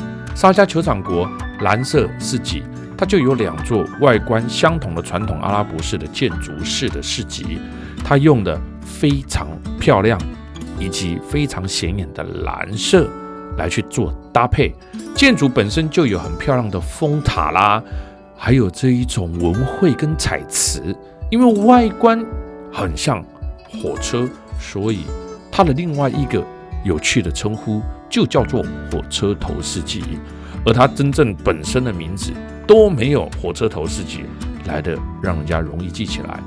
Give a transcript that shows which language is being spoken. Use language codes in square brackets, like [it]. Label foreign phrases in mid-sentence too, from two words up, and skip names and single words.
[zh] 沙迦酋長國藍色市集，它就有2座外觀相同的傳統阿拉伯式的建築式的市集，它用的非常漂亮以及非常顯眼的藍色來去做搭配。建築本身就有很漂亮的風塔啦，還有這一種紋繪跟彩瓷，因為外觀很像火車，所以它的另外一個有趣的稱呼就叫做火車頭市集，而它真正本身的名字都沒有火車頭市集來的讓人家容易記起來。